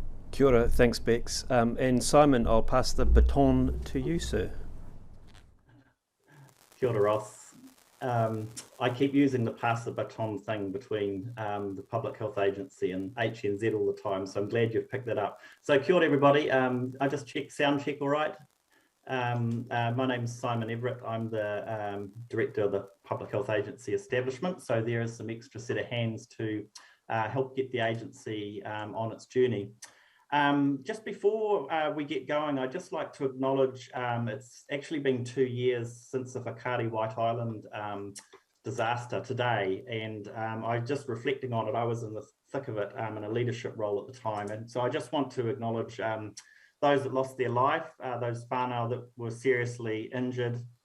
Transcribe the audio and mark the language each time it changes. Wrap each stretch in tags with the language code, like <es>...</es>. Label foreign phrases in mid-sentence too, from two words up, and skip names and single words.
<mi>Kia ora,</mi> <en>thanks Bex. And Simon, I'll pass the baton to you, sir.</en> <mi>Kia ora, Ross.</mi> <en>I keep using the pass the baton thing between the Public Health Agency and HNZ all the time, so I'm glad you've picked that up. So</en> <mi>kia ora</mi> <en>everybody, I just checked sound check all right. My name's Simon Everett. I'm the Director of the Public Health Agency establishment, so there is some extra set of hands to help get the agency on its journey. Just before we get going, I'd just like to acknowledge it's actually been 2 years since the Whakaari White Island disaster today, and I just reflecting on it, I was in the thick of it in a leadership role at the time, and so I just want to acknowledge those that lost their life, those whānau that were seriously injured,</en>